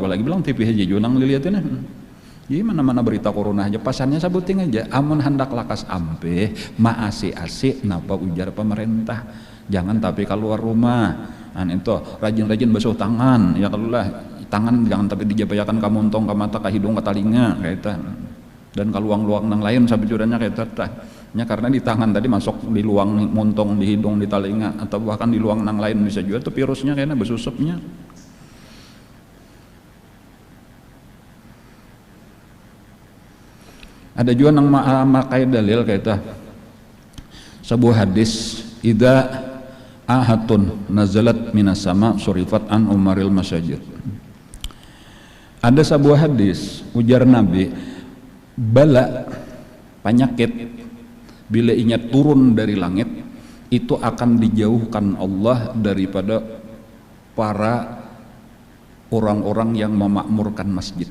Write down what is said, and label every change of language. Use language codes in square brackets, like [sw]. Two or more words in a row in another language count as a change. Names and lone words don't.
[bjn] lagi bilang TV aja junang dilihatin jadi mana-mana berita corona aja pasannya sabuting aja amun hendak lakas ampih maasi-asi napa ujar pemerintah jangan tapi keluar rumah itu rajin-rajin basuh tangan ya kalau lah tangan jangan tapi dijabayakan ke montong ke mata ke hidung ke telinga kayak itu dan kalau luang-luang nang lain sabujurannya kayak tata nya karena di tangan tadi masuk di luang montong, di hidung, di telinga, atau bahkan di luang nang lain bisa juga tuh virusnya kayaknya bersusupnya. Ada juga nang makai dalil kaita sebuah hadis, [ar] idza ahatun nazalat minas sama surifat an umaril masajid. [bjn] Ada sebuah hadis ujar Nabi, bala penyakit bila inya turun dari langit itu akan dijauhkan Allah daripada para orang-orang yang memakmurkan masjid.